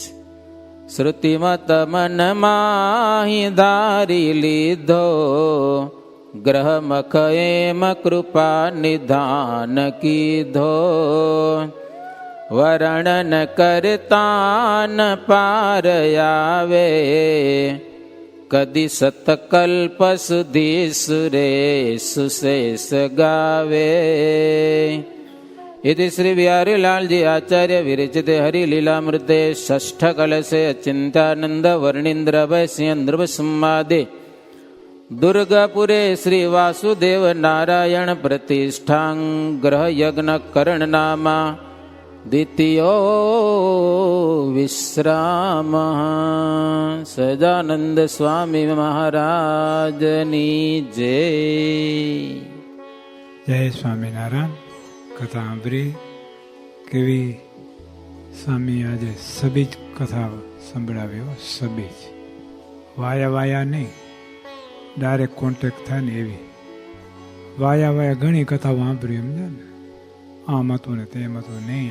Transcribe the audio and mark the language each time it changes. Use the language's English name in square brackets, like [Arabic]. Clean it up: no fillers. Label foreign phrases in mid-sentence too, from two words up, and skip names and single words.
[Gujarati] શ્રુતિમત મનમાં ધારી લીધો, ગ્રહમખ એમ કૃપા નિધાન કીધો. વર્ણન કરતા ન પાર આવે, કદી સતકલ્પ સુધી સુરેશ શેષ ગાવે. [Sanskrit] इति श्री बिहारी लाल जी आचार्य विरचिते हरि लीलामृते षष्ठ कलशे अचिंत्यानंद वर्णींद्र वैश्येन्द्र संवादे दुर्गापुरे श्री वासुदेव नारायण प्रतिष्ठां ग्रह यज्ञ करण नामा द्वितीयो विश्राम. [Gujarati] સદાનંદ સ્વામી મહારાજની જય. જય સ્વામિનારાયણ. કથા સાંભળી કેવી સ્વામી આજે સબીજ કથા સંભળાવ્યો. સબીજ વાયા વાયા નહીં, [English] direct contact [Gujarati] થાય ને એવી. વાયા વાયા ઘણી કથાઓ સાંભળી સમજે ને, આમ હતું ને તેમ હતું નહીં.